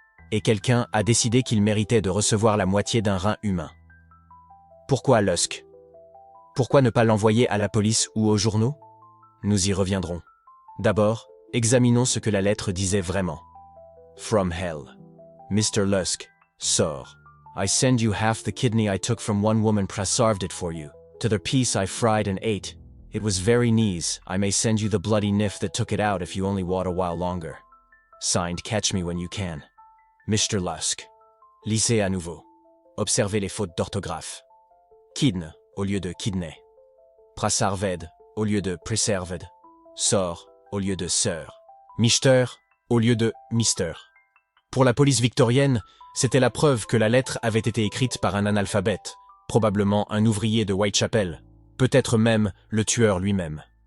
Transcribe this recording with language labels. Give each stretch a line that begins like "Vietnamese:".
French: Et quelqu'un a décidé qu'il méritait de recevoir la moitié d'un rein humain. Pourquoi Lusk? Pourquoi ne pas l'envoyer à la police ou aux journaux? Nous y reviendrons. D'abord, examinons ce que la lettre disait vraiment.
English: From hell. Mr. Lusk, sir, I send you half the kidney I took from one woman preserved it for you. To the piece I fried and ate. It was very nice. I may send you the bloody nif that took it out if you only wait a while longer. Signed, catch me when you can. Mr. Lusk.
French: Lisez à nouveau. Observez les fautes d'orthographe. Kidne au lieu de kidney. Preserved au lieu de preserved. Sir au lieu de sir. Mister au lieu de mister. Pour la police victorienne, c'était la preuve que la lettre avait été écrite par un analphabète, probablement un ouvrier de Whitechapel, peut-être même le tueur lui-même.